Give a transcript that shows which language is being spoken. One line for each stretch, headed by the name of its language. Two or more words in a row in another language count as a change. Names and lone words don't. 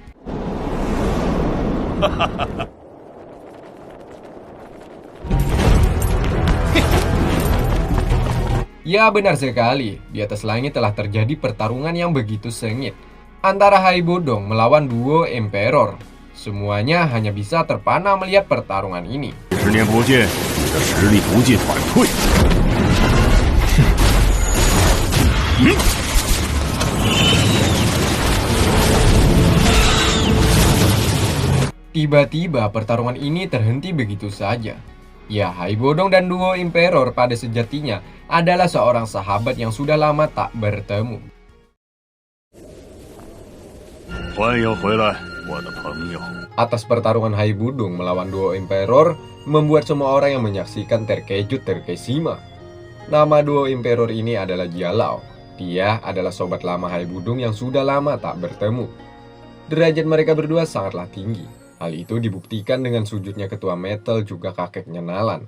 Indonesian: Ya, benar sekali. Di atas langit telah terjadi pertarungan yang begitu sengit antara Hai Bodong melawan duo Emperor. Semuanya hanya bisa terpana melihat pertarungan ini.
Chinese: 10 年不见，实力不进反退。
Indonesian: Tiba-tiba pertarungan ini terhenti begitu saja. Ya, Hai Bodong dan duo Emperor pada sejatinya adalah seorang sahabat yang sudah lama tak bertemu.
Chinese: 欢迎回来，我的朋友。
Indonesian: Atas pertarungan Hai Bodong melawan duo Emperor membuat semua orang yang menyaksikan terkejut terkesima. Nama duo Emperor ini adalah Jialao. Dia adalah sobat lama Hai Bodong yang sudah lama tak bertemu. Derajat mereka berdua sangatlah tinggi. Hal itu dibuktikan dengan sujudnya ketua Metal juga kakeknya Nalan.